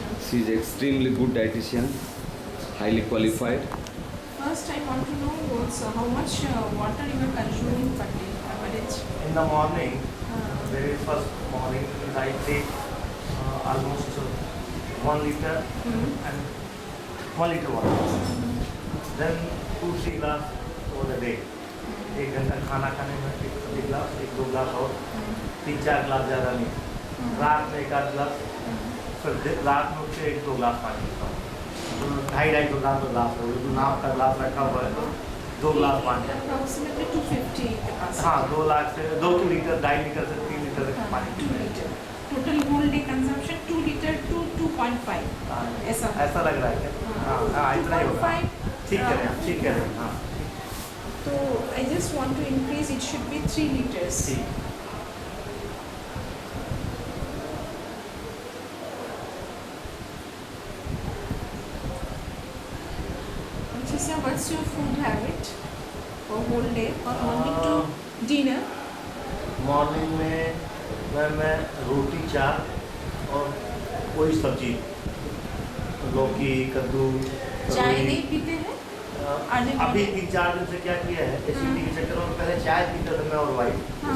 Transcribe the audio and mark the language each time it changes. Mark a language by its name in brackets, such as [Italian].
[English] She is extremely good dietitian, highly qualified. First, I want to know also how much water you are consuming per day, average. In the morning, very first morning, I take almost 1 liter and 1 liter water. Then 2-3 glass over the day. [Hindi] 1 घंटा खाना खाने में 1 गिलास, 1-2 गिलास और 3-4 गिलास ज़्यादा नहीं। रात में 1 आध गिलास, फिर रात में उठ के 1-2 गिलास पानी पीता हूँ। 2.5-2 गिलास हो, नाप का गिलास रखा हुआ है तो 2 गिलास पानी। [English] Approximately 250 capacity. [Hindi] हाँ, 2 लीटर, 2.5 लीटर से 3 लीटर तक पानी 2 पीते हैं। [English] liter. Total whole day consumption 2 liter to 2.5. [Hindi] हाँ, ऐसा ऐसा लग रहा है क्या? हाँ, इतना ही होगा। 2.5. ठीक कह रहे हैं, ठीक कह रहे हैं, हाँ। [English] So I just want to increase. It should be 3 liters. [Hindi] ठीक। [English] Sir, what's your food habit for whole day, from morning to dinner? [Hindi] Morning में मैं रोटी, चाय और कोई सब्जी, लौकी, कद्दू, चाय ककड़ी। नहीं पीते हैं? अभी 3-4 दिन से क्या किया है, एसिडिटी के चक्कर में पहले चाय पीता था मैं और वाइफ, हाँ।